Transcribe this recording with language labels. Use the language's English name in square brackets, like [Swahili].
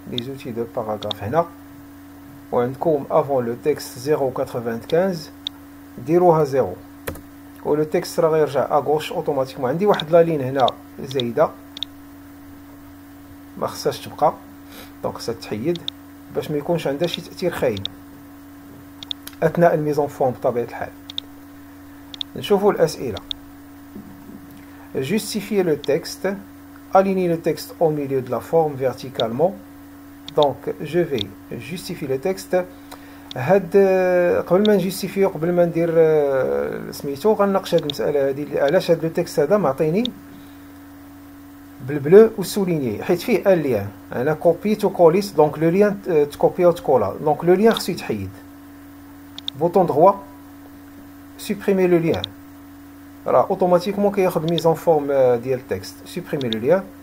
[Arabic] لي زوتي دو باراغراف هنا وعندكم افون لو تكست 0.95 ديروها 0 ولو تكست راه غيرجع اغوش اوتوماتيكمون. عندي واحد لا لين هنا زايده ما خصهاش تبقى. دونك خصها تحيد باش ما يكونش عندها شي تاثير خايب اثناء الميزون فورم بطبيعه الحال. نشوفوا الاسئله. [French] Justifier le texte, aligner le texte au milieu de la forme verticalement. Donc je vais justifier le texte. [Arabic] هاد قبل ما نجيستيفيو قبل ما ندير سميتو غنناقش هاد المساله هادي علاش هاد لو تكست هذا معطيني بالبلو وسوليني حيت فيه ان ليان. انا كوبيت وكوليت دونك لو ليان تكوبي وتكولا. دونك لو ليان خصو يتحيد. بوطون دروا سوبريمي لو ليان راه اوتوماتيكمون كياخذ ميزون فورم ديال التكست. سوبريمي لو ليان.